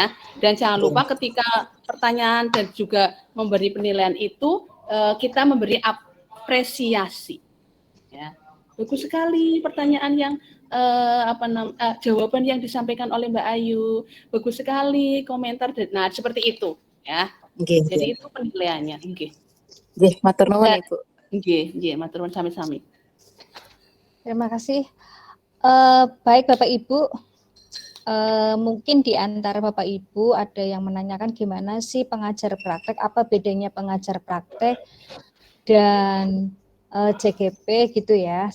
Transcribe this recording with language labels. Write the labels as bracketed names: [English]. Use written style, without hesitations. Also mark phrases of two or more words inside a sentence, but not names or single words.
[Indonesian] Dan jangan lupa ketika pertanyaan dan juga memberi penilaian itu, kita memberi apresiasi. Ya. Bagus sekali pertanyaan yang jawaban yang disampaikan oleh Mbak Ayu. Bagus sekali komentar. Nah, seperti itu, ya. Nggih. Jadi itu penilaiannya, nggih. [Javanese] Nggih, matur nuwun Ibu. Nggih, matur nuwun sami-sami. [Indonesian] Terima kasih. Baik Bapak Ibu, mungkin di antara Bapak Ibu ada yang menanyakan gimana sih pengajar praktek, apa bedanya pengajar praktek dan CGP gitu ya.